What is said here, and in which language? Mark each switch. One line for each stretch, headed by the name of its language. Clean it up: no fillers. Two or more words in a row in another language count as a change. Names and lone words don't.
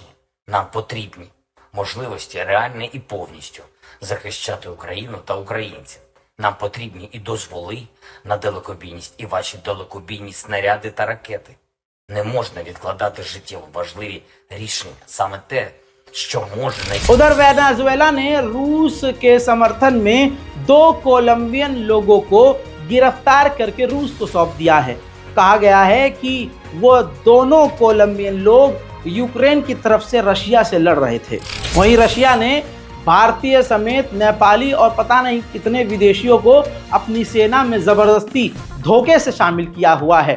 Ukrainian: Нам потрібні можливості реально і повністю захищати Україну та українців. Нам потрібні і дозволи на далекобійність, і ваші далекобійні снаряди та ракети. Не можна відкладати життєво важливі рішення. Саме те, що може найти...
Hindi: उधर वेनेजुएला ने रूस के समर्थन में 2 कोलंबियन लोगों को गिरफ्तार करके रूस को सौंप दिया है। कहा गया है कि वो दोनों कोलंबियन लोग यूक्रेन की तरफ से रशिया से लड़ रहे थे। वहीं रशिया ने भारतीय समेत नेपाली और पता नहीं कितने विदेशियों को अपनी सेना में ज़बरदस्ती धोखे से शामिल किया हुआ है।